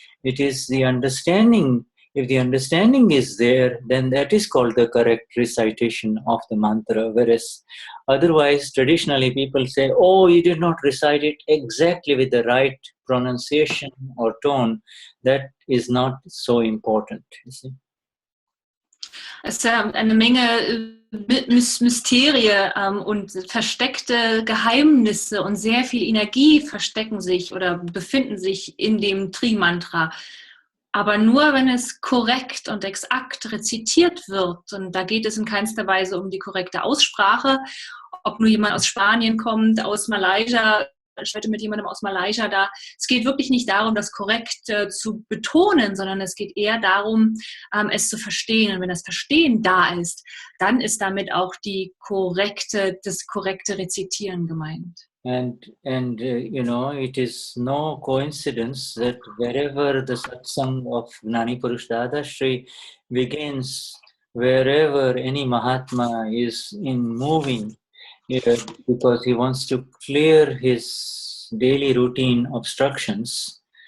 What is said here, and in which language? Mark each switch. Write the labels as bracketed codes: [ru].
[en] It is the understanding. If the understanding is there, then that is called the correct recitation of the mantra. Whereas otherwise, traditionally people say, oh, you did not recite it exactly with the right pronunciation or tone. That is not so important, you see. [de] Es ist ja eine Menge Mysterie und versteckte Geheimnisse und sehr viel Energie verstecken sich oder befinden sich in dem Tri-Mantra. Aber nur, wenn es korrekt und exakt rezitiert wird, und da geht es in keinster Weise um die korrekte Aussprache, ob nur jemand aus Spanien kommt, aus Malaysia, ich heute mit jemandem aus Malaysia da. Es geht wirklich nicht darum, das korrekt zu betonen, sondern es geht eher darum, es zu verstehen. Und wenn das Verstehen da ist, dann ist damit auch das korrekte Rezitieren gemeint. [en] And you know, it is no coincidence that wherever the satsang of Gnani Purush Dadashri begins, wherever any Mahatma is moving, because he wants to clear his daily routine obstructions,